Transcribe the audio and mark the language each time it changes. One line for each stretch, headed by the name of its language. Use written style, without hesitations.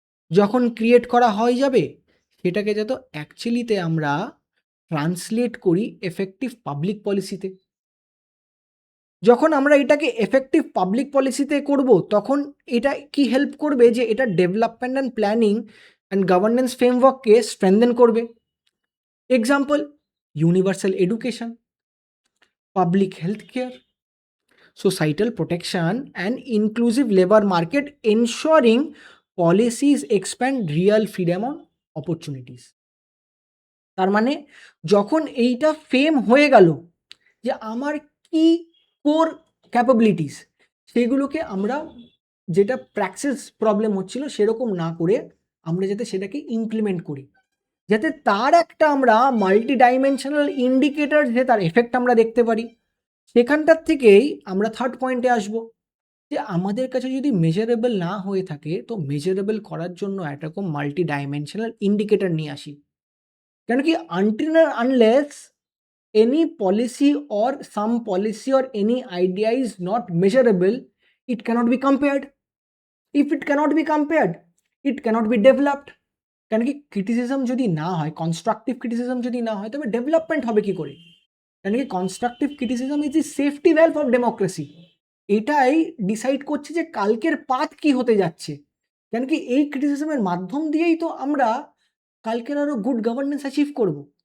Bangla: যখন ক্রিয়েট করা হয়ে যাবে, সেটাকে যাতে অ্যাকচুয়ালিতে আমরা ট্রান্সলেট করি এফেক্টিভ পাবলিক পলিসিতে। যখন আমরা এটাকে এফেক্টিভ পাবলিক পলিসিতে করব, তখন এটা কি হেল্প করবে যে এটা development and planning and governance ফ্রেমওয়ার্ককে strengthen করবে।
English: Example: universal education, public health care, societal protection, and inclusive labor market, ensuring policies expand real freedom on opportunities.
Bangla: তার মানে যখন এইটা ফেম হয়ে গেল যে আমার কি কোর ক্যাপাবিলিটিস, সেগুলোকে আমরা যেটা প্র্যাকটিস প্রবলেম হচ্ছিল সেরকম না করে আমরা যাতে সেটাকে ইমপ্লিমেন্ট করি, যাতে তার একটা আমরা মাল্টি ডাইমেনশনাল ইন্ডিকেটর যে তার এফেক্ট আমরা দেখতে পারি। সেখানটার থেকেই আমরা থার্ড পয়েন্টে আসব, যে আমাদের কাছে যদি মেজারেবল না হয়ে থাকে তো মেজারেবল করার জন্য এরকম মাল্টি ডাইমেনশনাল ইন্ডিকেটর নিয়ে আসি। কেন কি,
English: Until unless any policy or some policy or any idea is not measurable, it cannot be compared. If it cannot be compared, it cannot be developed.
Bangla: কেন কি, ক্রিটিসিজম যদি না হয়, কনস্ট্রাকটিভ ক্রিটিসিজম যদি না হয়, তবে ডেভেলপমেন্ট হবে কি করে? কেন কি,
English: Constructive criticism is the safety valve of democracy.
Bangla: এটাই ডিসাইড করছে যে কালকের পাথ কি হতে যাচ্ছে। কেন কি, এই ক্রিটিসিজমের মাধ্যম দিয়েই তো আমরা কালকের আরও গুড গভর্নেন্স অ্যাচিভ করব।